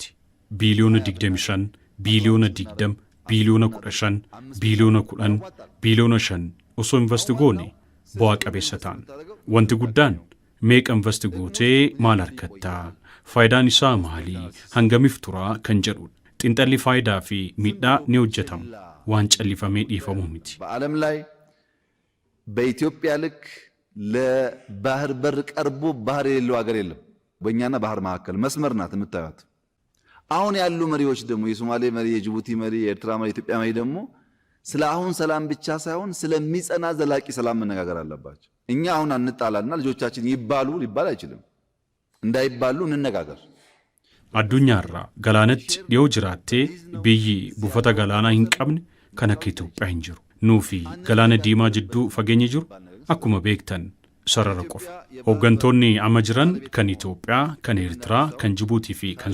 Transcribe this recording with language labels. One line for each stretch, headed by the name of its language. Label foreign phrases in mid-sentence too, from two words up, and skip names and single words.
Oromo: Biiliyoona 25, biiliyoona 20, biiliyoona 15, biiliyoona 10, biiliyoona 5 osoo invest goone bu'aa qabeessa ta'an. Wanti guddaan meeqa invest gootee maal harkattaa? faayidaan isaa maali hangamiif turaa kan jedhu xinxalli faayidaa fi miidhaa ni hojjetama waan callifamee dhiifamuu miti
Amharic: በዓለም ላይ በኢትዮጵያ ልክ ለባህር በር ቀርቦ ባህር የሌለው ሀገር የለም በእኛና ባህር መካከል መስመር ናት የምታዩት አሁን ያሉ መሪዎች ደግሞ የሶማሌ መሪ የጅቡቲ መሪ የኤርትራ መሪ የኢትዮጵያ መሪ ደግሞ ስለ አሁን ሰላም ብቻ ሳይሆን ስለሚጸና ዘላቂ ሰላም መነጋገር አለባቸው እኛ አሁን አንጣላና ልጆቻችን ይባሉ ሊባል አይችልም እንዳይባሉ እንነጋገር
Oromo: addunyaarraa galaanatti dhiyoo jiraattee biyyi buufata galaanaa hin qabne kan akka Itoophiyaa hin jiru nuufi galaana diimaa jidduu fageenyi jiru akkuma beektan sarara qofa hooggantoonni amma jiran kan Itoophiyaa kan Eertiraa kan Jibuutii fi kan